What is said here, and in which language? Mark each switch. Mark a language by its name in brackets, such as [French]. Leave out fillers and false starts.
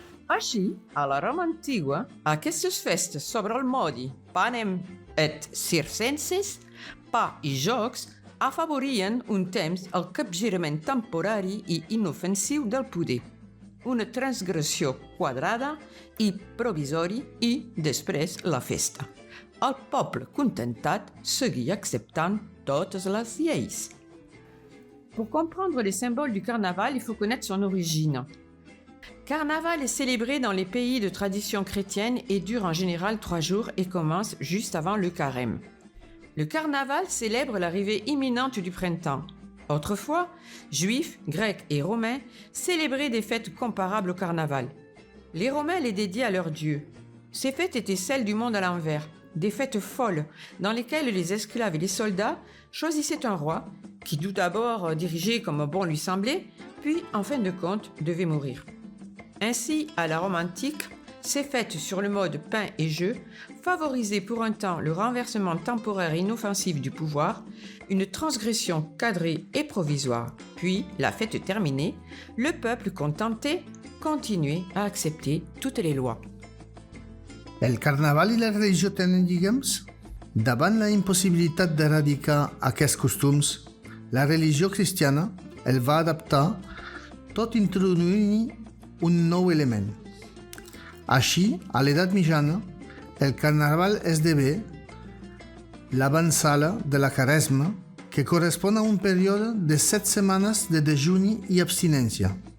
[Catalan] Així, a la Roma antigua, aquestes festes sobre el modi [Latin] panem et circenses, [Catalan] pa i jocs, afavorien un temps el capgirament temporari i inofensiu del poder, una transgressió quadrada i provisori i, després, la festa. El poble contentat seguia acceptant totes les lleis. [French] Pour comprendre les symboles du carnaval, il faut connaître son origine. Carnaval est célébré dans les pays de tradition chrétienne et dure en général 3 jours et commence juste avant le carême. Le carnaval célèbre l'arrivée imminente du printemps. Autrefois, juifs, grecs et romains célébraient des fêtes comparables au carnaval. Les Romains les dédiaient à leurs dieux. Ces fêtes étaient celles du monde à l'envers, des fêtes folles dans lesquelles les esclaves et les soldats choisissaient un roi qui tout d'abord dirigeait comme bon lui semblait, puis en fin de compte devait mourir. Ainsi, à la Rome antique, ces fêtes sur le mode pain et jeu favorisaient pour un temps le renversement temporaire et inoffensif du pouvoir, une transgression cadrée et provisoire. Puis, la fête terminée, le peuple contenté continuait à accepter toutes les lois. [Catalan] El carnaval i la religió tenen lligams? Davant la impossibilitat d'erradicar aquests costums, la religió cristiana el va adaptar tot introduint un nou element. Així, a l'edat mitjana, el carnaval esdevé l'avantsala de la Quaresma, que correspon a un període de 7 setmanes de dejuni i abstinència.